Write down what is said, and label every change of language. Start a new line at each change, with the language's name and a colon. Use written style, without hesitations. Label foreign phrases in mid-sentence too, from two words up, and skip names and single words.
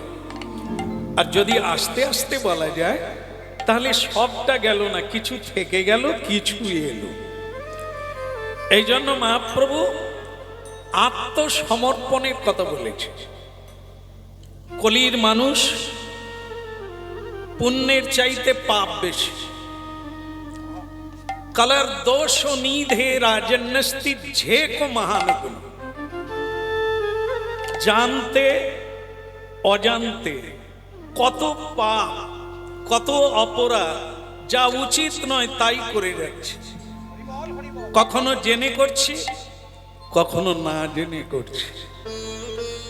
Bangla: আর যদি আস্তে আস্তে বলা যায় তাহলে সবটা গেল না, কিছু থেকে গেল, কিছু এলো। এই জন্য মহাপ্রভু আত্মসমর্পণের কথা বলেছে। কলির মানুষ পুণ্যের চাইতে পাপ বেশি।
Sanskrit: कलर दोषो नीधे राजन्नस्ति झेको महान गुण।
Bangla: জানতে অজান্তে কত পাপ, কত অপরাধ, যা উচিত নয় তাই করে যাচ্ছে। কখনো জেনে করছি, কখনো না জেনে করছি।